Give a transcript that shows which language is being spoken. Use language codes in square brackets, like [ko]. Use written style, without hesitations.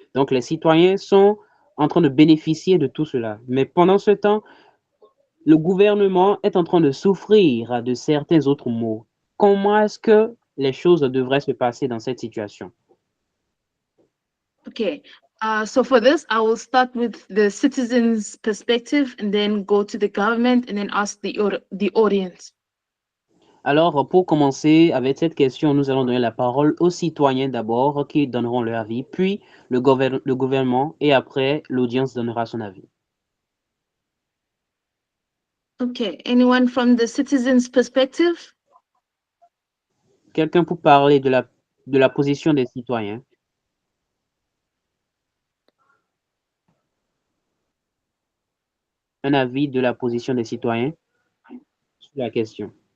[fr] Donc, les citoyens sont en train de bénéficier de tout cela. Mais pendant ce temps, le gouvernement est en train de souffrir de certains autres maux. Comment est-ce que les choses devraient se passer dans cette situation? Okay. [en] So for this, I will start with the citizens' perspective and then go to the government and then ask the audience. [fr] Alors, pour commencer avec cette question, nous allons donner la parole aux citoyens d'abord qui donneront leur avis, puis le gouvernement et après l'audience donnera son avis. Okay. [en] Anyone from the citizens' perspective? [fr] Quelqu'un pour parler de la position des citoyens? Un avis de la position des citoyens sur la question.